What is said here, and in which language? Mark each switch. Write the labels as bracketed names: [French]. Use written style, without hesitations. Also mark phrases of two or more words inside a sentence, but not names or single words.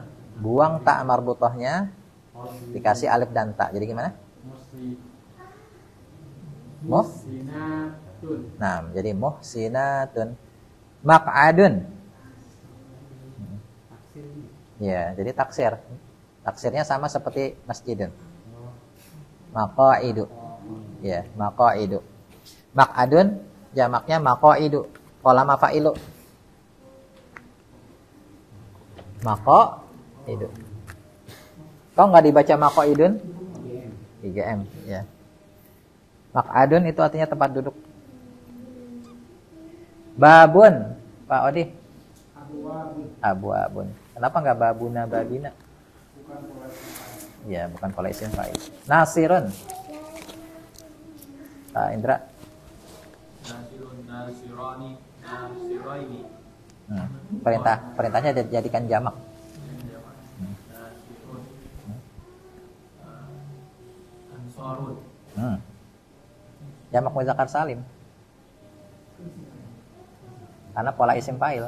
[Indonesian] Buang tak marbutohnya, dikasih alif dan ta. Jadi gimana? Muhsinatun. Nah, jadi muhsinatun. Maq'adun. Ya, jadi taksir. Taksirnya sama seperti masjidun. Maqa'idu. Ya, maqa'idu. Maq'adun jamaknya maqa'idu. Pola mafa'ilu. Maqa'idu. Kok nggak dibaca maqa'idun? 3M, ya. Maq'adun itu artinya tempat duduk. Babun, Pak Odi. Abu-abun. Kenapa nggak [Arabic] بابُنا بابِنا? [Indonesian] Ya, bukan pola isim fa'il. Nasirun. Pak Indra. [Arabic] ناصرٌ، ناصرانِ، ناصرَيْنِ. [Indonesian] Perintahnya jadikan jamak. [Arabic] ناصرٌ. أنصارٌ. [Indonesian] Jamak muzakkar salim. Karena pola isim fa'il.